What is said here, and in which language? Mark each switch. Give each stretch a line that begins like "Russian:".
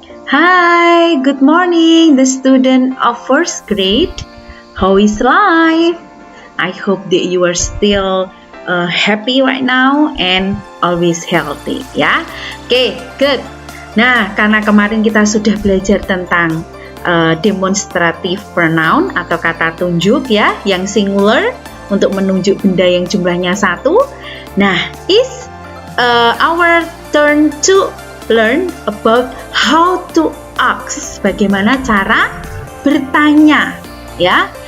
English: Hi, good morning, the student of first grade. How is life? I hope that you are still happy right now and always healthy, ya. Oke, good.
Indonesian: Nah, karena kemarin kita sudah belajar tentang demonstrative pronoun atau kata tunjuk ya, yang singular untuk menunjuk benda yang jumlahnya satu.
English: Nah, it's our turn to learn about how to ask,
Indonesian: bagaimana cara bertanya,
English: ya.